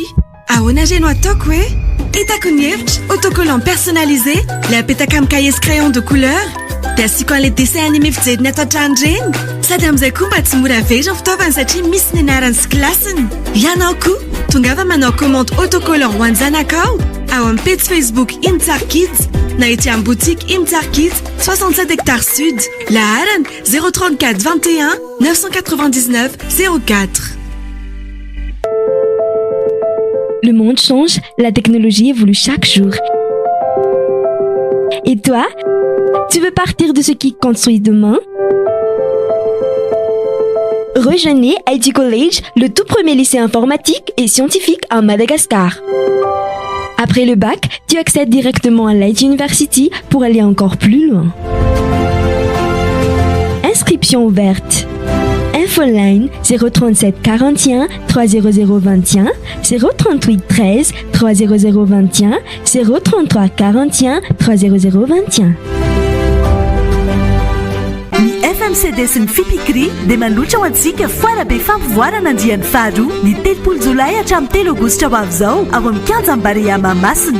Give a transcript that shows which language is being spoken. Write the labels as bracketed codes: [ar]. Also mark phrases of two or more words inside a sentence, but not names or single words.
[mg] Ahoana reno ataoko hoe hitako ny hevitra [fr] autocollant personnalisé [mg] le apetaka amin'ny [fr] cahier crayon de couleur [mg] dia asiako an'ilay [fr] dessin animé [mg] fijeriny ato an-trano reny sady amin'izay koa mba tsy mora very ny fitaovana satria misy ny anarany sy klasiny. Ianao koa tongava manao [fr] commande autocollant [mg] ho an'ny zanakao ao amin'ny page Facebook Imtsar Kids na ety amin'ny boutique Imtsar Kids 67 hectares sud. Laharana 034 21 999 04. [fr] Le monde change, la technologie évolue chaque jour. Et toi, tu veux partir de ce qui construit demain? Rejoignez IT College, le tout premier lycée informatique et scientifique à Madagascar. Après le bac, tu accèdes directement à l'IT University pour aller encore plus loin. Inscription ouverte. Infoline 037 41 30021 038 13 30021 033 41 30021. [mg] Ny FMCD sy ny FIPICRI dia manoatra ho antsika foana-be fampivoarana andian'ny faharoa ny 30 jolay hatramin'ny 3 aogositra ho avy izao ao amin'ny Kianjam-Barea Mahamasina.